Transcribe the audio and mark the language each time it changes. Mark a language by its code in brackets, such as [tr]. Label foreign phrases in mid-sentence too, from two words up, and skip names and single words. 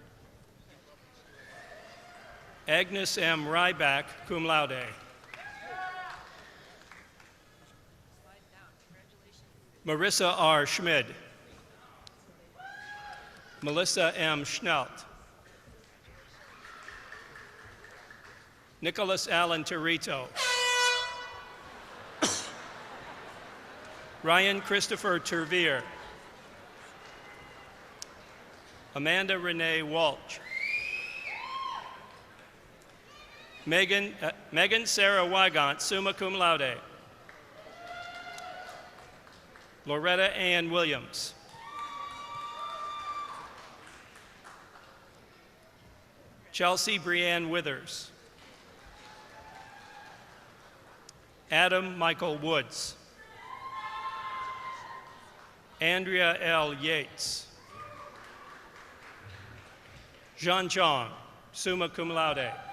[en] Agnes M. Ryback, [la] cum laude. [en] Marissa R. Schmid. Melissa M. Schnelt. Nicholas Allen Torito. Ryan Christopher Tervier. Amanda Renee Walsh. Megan Sarah Wygant, [la] summa cum laude. [en] Loretta Ann Williams. Chelsea Brianne Withers. Adam Michael Woods. Andrea L. Yates. Jean Chong, [la] summa cum laude.